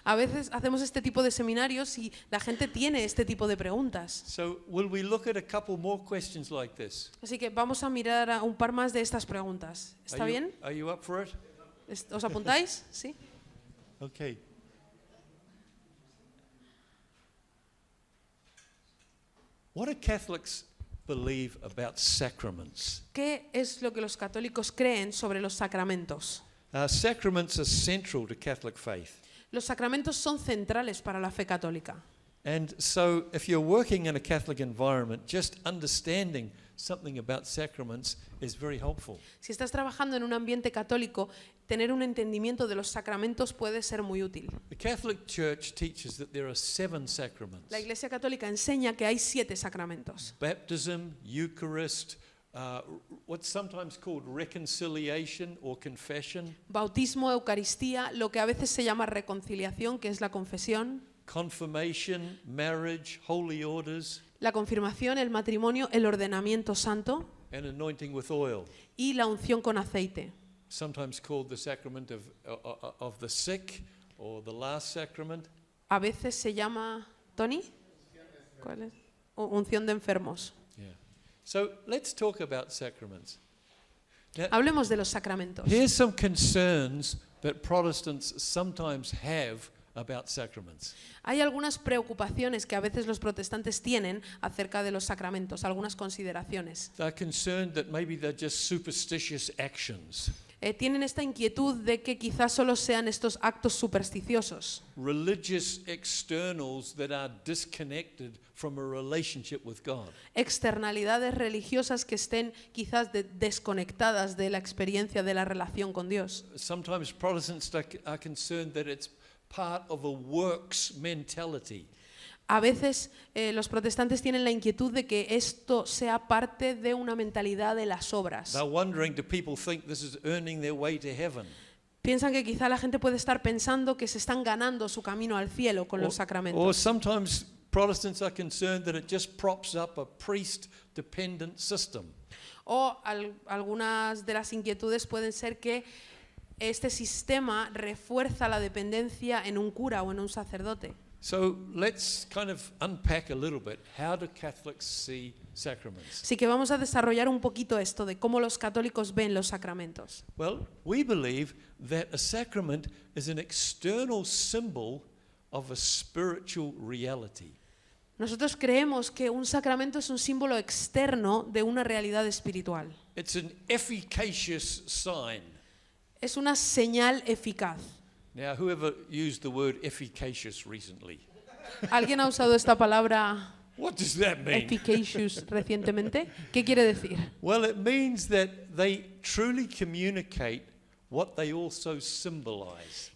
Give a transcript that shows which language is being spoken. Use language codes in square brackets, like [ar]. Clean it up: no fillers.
[es] A veces hacemos este tipo de seminarios y la gente tiene este tipo de preguntas. [en] So, will we look at a couple more questions like this? [es] Así que vamos a mirar a un par más de estas preguntas. ¿Está [en] Are you- [es] bien? [en] Are you up for it? [es] ¿Os apuntáis? ¿Sí? [en] Okay. What do Catholics believe about sacraments? [es] ¿Qué es lo que los católicos creen sobre los sacramentos? [en] Sacraments are central to Catholic faith. [es] Los sacramentos son centrales para la fe católica. [en] And so if you're working in a Catholic environment, just understanding something about sacraments is very helpful. [es] Si estás trabajando en un ambiente católico, tener un entendimiento de los sacramentos puede ser muy útil. [en] The Catholic Church teaches that there are 7 sacraments. [es] La Iglesia Católica enseña que hay 7 sacramentos. [en] Baptism, Eucharist, what's sometimes called reconciliation or confession, [es] Bautismo, Eucaristía, lo que a veces se llama reconciliación, que es la confesión, [en] confirmation, marriage, holy orders, [es] la confirmación, el matrimonio, el ordenamiento santo [en] and anointing with oil, [es] y la unción con aceite. [en] sometimes called the sacrament of the sick or the last sacrament. [es] A veces se llama, ¿Tony? ¿Cuál es? Unción de enfermos. [en] Yeah. So let's talk about sacraments. Now, [es] Hablemos de los sacramentos. [en] here's some concerns that Protestants sometimes have about sacraments. [es] Hay algunas preocupaciones que a veces los protestantes tienen acerca de los sacramentos, algunas consideraciones. [en] They're concerned that maybe they're just superstitious actions, [es] Tienen esta inquietud de que quizás solo sean estos actos supersticiosos, [en] religious externals that are disconnected from a relationship with God. [es] externalidades religiosas que estén quizás desconectadas de la experiencia de la relación con Dios. [en] Sometimes Protestants are concerned that it's part of a works mentality. [es] A veces los protestantes tienen la inquietud de que esto sea parte de una mentalidad de las obras. [en] They're wondering, do people think this is earning their way to heaven? [es] Piensan que quizá la gente puede estar pensando que se están ganando su camino al cielo con los [en] Or [es] sacramentos. [en] sometimes Protestants are concerned that it just props up a priest-dependent system. [es] O algunas de las inquietudes pueden ser que este sistema refuerza la dependencia en un cura o en un sacerdote. [en] So let's kind of unpack a little bit. How do Catholics see sacraments? [es] Así que vamos a desarrollar un poquito esto de cómo los católicos ven los sacramentos. [en] Well, we believe that a sacrament is an external symbol of a spiritual reality. [es] Nosotros creemos que un sacramento es un símbolo externo de una realidad espiritual. [en] It's an efficacious sign. [es] Es una señal eficaz. [en] Now, whoever used the word efficacious recently? [es] ¿Alguien ha usado esta palabra [en] What does that mean? [es] efficacious recientemente? ¿Qué quiere decir? [en] Well, it means that they truly communicate what they also symbolize.